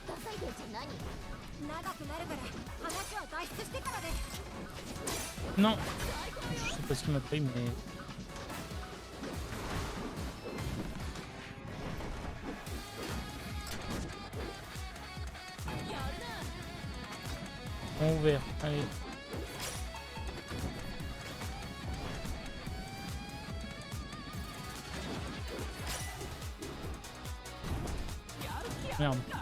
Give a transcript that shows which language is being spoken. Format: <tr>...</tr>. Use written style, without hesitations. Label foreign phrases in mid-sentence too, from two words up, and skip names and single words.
<ja>じゃ何長くなるから話は脱出してからで。</ja> <fr>Non, je sais pas ce qu'il m'a pris, mais... Bon ouvert, allez. Merde.</fr>